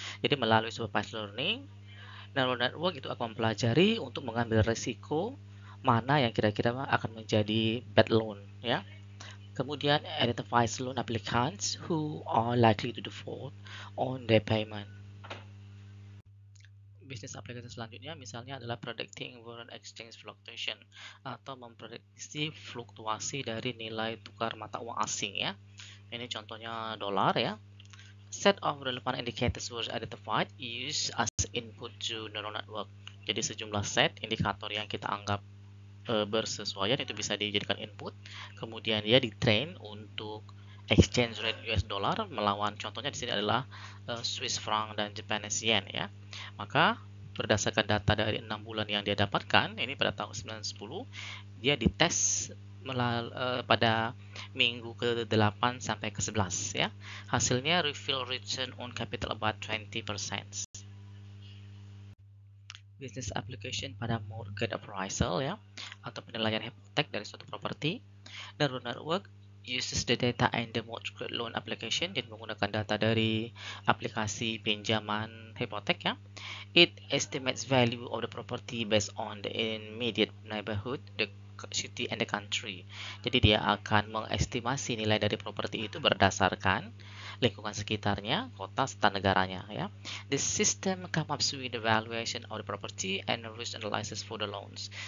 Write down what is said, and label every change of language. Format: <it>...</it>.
<id>Jadi melalui supervised learning, neural network itu akan mempelajari untuk mengambil risiko mana yang kira-kira akan menjadi bad loan ya.</id> <en>Kemudian identifies loan applicants who are likely to default on their payment.</en> <id>Bisnis aplikasi selanjutnya misalnya adalah</id> <en>predicting foreign exchange fluctuation</en> <id>atau memprediksi fluktuasi dari nilai tukar mata uang asing ya. Ini contohnya dolar ya.</id> <en>Set of relevant indicators was identified used as input to neural network.</en> <id>Jadi sejumlah set indikator yang kita anggap bersesuaian itu bisa dijadikan input. Kemudian dia ditrain untuk exchange rate US dollar melawan, contohnya di sini adalah Swiss franc dan Japanese yen ya. Maka berdasarkan data dari 6 bulan yang dia dapatkan, ini pada tahun 910, dia dites pada minggu ke-8 sampai ke-11 ya.</id> <en>Hasilnya reveal return on capital about 20%. Business application</en> <id>pada</id> <en>mortgage appraisal</en> <id>ya, atau penilaian hipotek dari suatu properti.</id> <en>Neural network uses the data in the mortgage loan application,</en> <id>jadi menggunakan data dari aplikasi pinjaman hipotek ya.</id> <en>It estimates value of the property based on the immediate neighborhood, the city and the country.</en> <id>Jadi dia akan mengestimasi nilai dari properti itu berdasarkan lingkungan sekitarnya, kota serta negaranya ya.</id> <en>The system come up with the valuation of the property and risk analysis for the loans.</en>